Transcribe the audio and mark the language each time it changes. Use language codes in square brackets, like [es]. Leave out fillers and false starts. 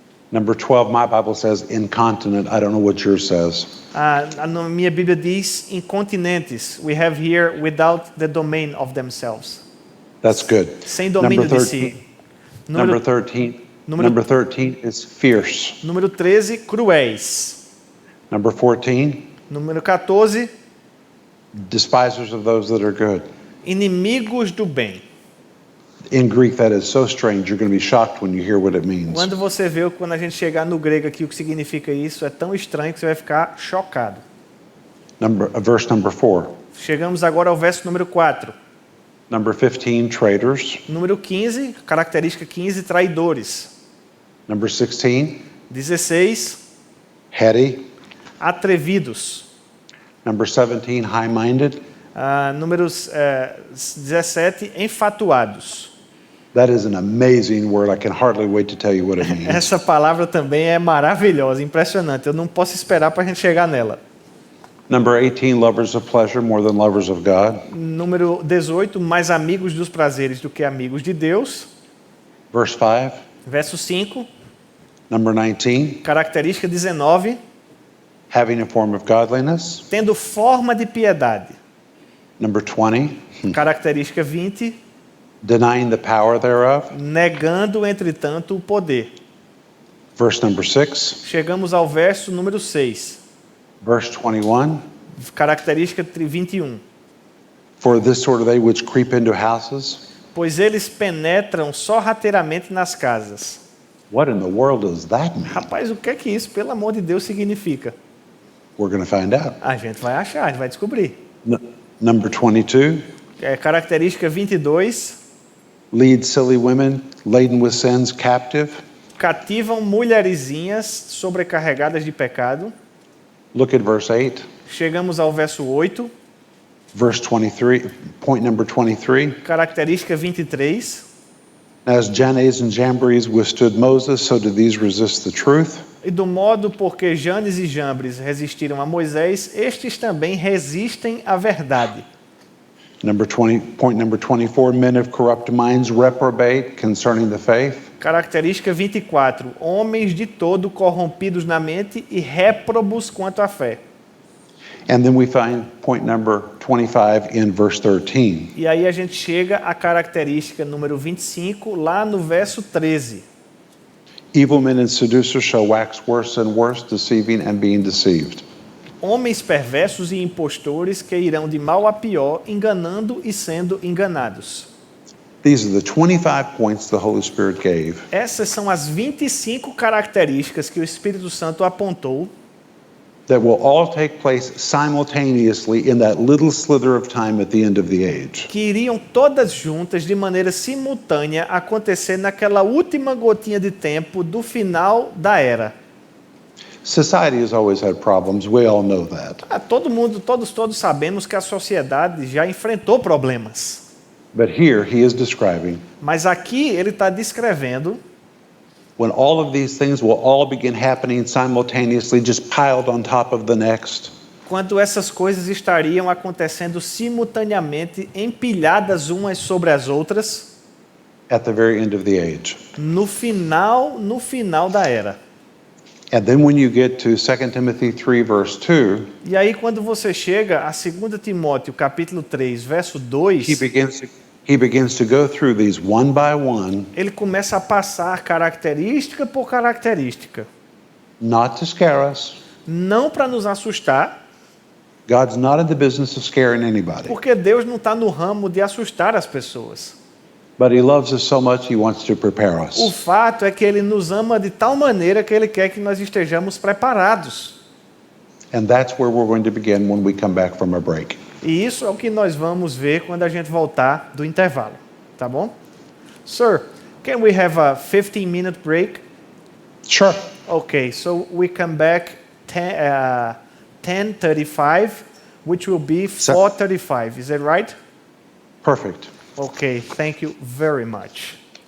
[en] Number 12, my Bible says incontinent. I don't know what yours says. [pt] Na minha Bíblia diz incontinentes. [en] We have here without the domain of themselves. That's good. [pt] Sem domínio [en] Number [pt] de 13, si. [en] number [pt] Número, 13, Número- [en] number 13 is fierce. [pt] número 13, cruéis. [en] Number 14, [pt] Número 14, [en] despisers of those that are good. [pt] inimigos do bem. [en] In Greek, that is so strange. You're going to be shocked when you hear what it means. [pt] Quando você vê, quando a gente chegar no grego aqui, o que significa isso, é tão estranho que você vai ficar chocado. [en] Verse number 4. [pt] Chegamos agora ao verso número 4. [en] Number 15, traitors. [pt] Número 15, característica 15, traidores. [en] Number 16, [pt] 16, [en] heady. [pt] atrevidos. [en] Number 17, high-minded. [pt] Números 17, enfatuados. [en] That is an amazing word. I can hardly wait to tell you what it means. [pt] Essa palavra também é maravilhosa, impressionante. Eu não posso esperar para a gente chegar nela. [en] Number 18, lovers of pleasure more than lovers of God. [pt] Número 18, mais amigos dos prazeres do que amigos de Deus. [en] Verse 5. [pt] Verso 5, [en] Number 19, [pt] característica 19, [en] having a form of godliness. [pt] tendo forma de piedade. [en] Number 20, [pt] Característica 20, [en] denying the power thereof. [pt] negando, entretanto, o poder. [en] Verse number 6. [pt] Chegamos ao verso número 6, [en] Verse 21, [pt] característica 21. [en] for this sort of they which creep into houses. [pt] Pois eles penetram sorrateiramente nas casas. [en] What in the world does that mean? [pt] Rapaz, o que é que isso, pelo amor de Deus, significa? [en] We're going to find out. [pt] A gente vai achar, a gente vai descobrir. [en] Number 22, [pt] Característica 22, [en] lead silly women laden with sins captive. [pt] cativam mulherzinhas sobrecarregadas de pecado. [en] Look at verse 8. [pt] Chegamos ao verso 8, [en] Verse 23, point number 23. [pt] característica 23. [en] As Jannes and Jambres withstood Moses, so did these resist the truth. [pt] E do modo porque Janes e Jambres resistiram a Moisés, estes também resistem à verdade. [en] Point number 24, men of corrupt minds reprobate concerning the faith. [pt] Característica 24. Homens de todo corrompidos na mente e réprobos quanto à fé. [en] And then we find point number 25 in verse 13. [pt] E aí a gente chega à característica número 25, lá no verso 13. [en] Evil men and seducers shall wax worse and worse, deceiving and being deceived. [pt] Homens perversos e impostores que irão de mal a pior, enganando e sendo enganados. [en] These are the 25 points the Holy Spirit gave. [pt] Essas são as 25 características que o Espírito Santo apontou, [en] That will all take place simultaneously in that little slither of time at the end of the age. [pt] que iriam todas juntas, de maneira simultânea, acontecer naquela última gotinha de tempo do final da era. [en] Society has always had problems. We all know that. [pt] Todo mundo, todos sabemos que a sociedade já enfrentou problemas. [en] But here he is describing [pt] Mas aqui ele está descrevendo [en] when all of these things will all begin happening simultaneously, just piled on top of the next. [pt] quando essas coisas estariam acontecendo simultaneamente, empilhadas umas sobre as outras, [en] At the very end of the age. [pt] no final da era. [en] And then when you get to 2 Timothy 3 verse 2, [pt] E aí quando você chega a 2 Timóteo capítulo 3, verso 2, [en] he begins to go through these one by one, [pt] ele começa a passar característica por característica. [en] not to scare us. [pt] Não para nos assustar, [en] God's not in the business of scaring anybody. [pt] porque Deus não está no ramo de assustar as pessoas. [en] But he loves us so much, he wants to prepare [pt] O [en] us. [pt] fato é que ele nos ama de tal maneira que ele quer que nós estejamos preparados. [en] And that's where we're going to begin when we come back from our break. [pt] E isso é o que nós vamos ver quando a gente voltar do intervalo, tá bom? [en] Sir, can we have a 15-minute break? Sure. Okay, so we come back 10:35, which will be 4:35. Is that right? Perfect. Okay, thank you very much.